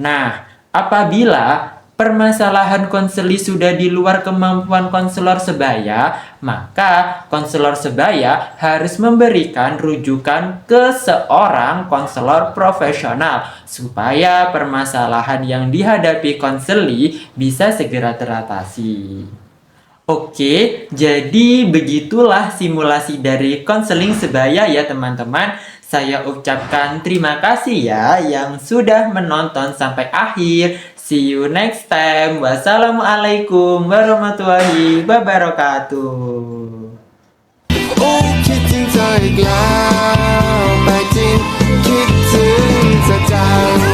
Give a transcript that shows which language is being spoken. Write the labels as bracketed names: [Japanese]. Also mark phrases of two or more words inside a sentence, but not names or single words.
[Indonesian] Nah, apabila permasalahan konseli sudah di luar kemampuan konselor sebaya, maka konselor sebaya harus memberikan rujukan ke seorang konselor profesional supaya permasalahan yang dihadapi konseli bisa segera teratasi. Oke, jadi begitulah simulasi dari konseling sebaya ya teman-teman. Saya ucapkan terima kasih ya yang sudah menonton sampai akhir. [English] See you next time. [Arabic] والسلام عليكم ورحمة الله وبركاته. [Thai] โอ้คิดถึงเธออีกแล้วไม่จริงคิดถึงเธอจัง